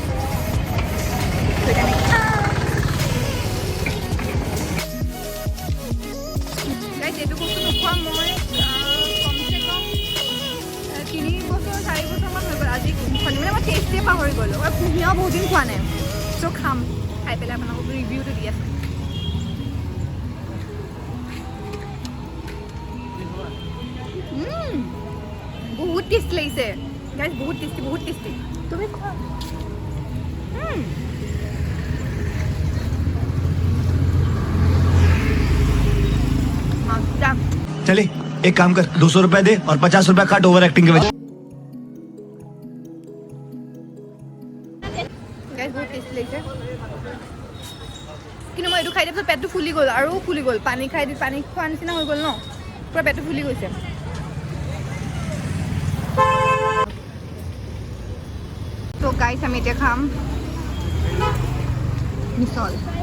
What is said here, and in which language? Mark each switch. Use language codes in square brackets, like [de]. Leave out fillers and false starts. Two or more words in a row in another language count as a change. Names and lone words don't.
[as] এইটো বস্তু নোখোৱা মই কমচে কম 3 বছৰ 4 বছৰমান হৈ গ'ল আজি মানে মই টেষ্টেই পাহৰি গ'লোঁ আৰু কুঁহিয়াৰো বহুত দিন খোৱা নাই ত' খাম খাই পেলাই আপোনালোকক ৰিভিউটো দি আছোঁ বহুত টেষ্টি লাগিছে গাইজ বহুত টেষ্টি তুমি খোৱা [hi] चले एक काम कर 200 रुपए दे और 50 रुपए काट [en] over acting [hi] के वजह बहुत टेस्टी [as] লাগিছে কিন্তু মই এইটো খাই দিয়াৰ পিছত পেটটো ফুলি গ'ল আৰু ফুলি গ'ল পানী খাই দি পানী খোৱা নিচিনা হৈ গ'ল ন পুৰা পেটটো ফুলি গৈছে তো গাইছ আমি এতিয়া খাম মিছল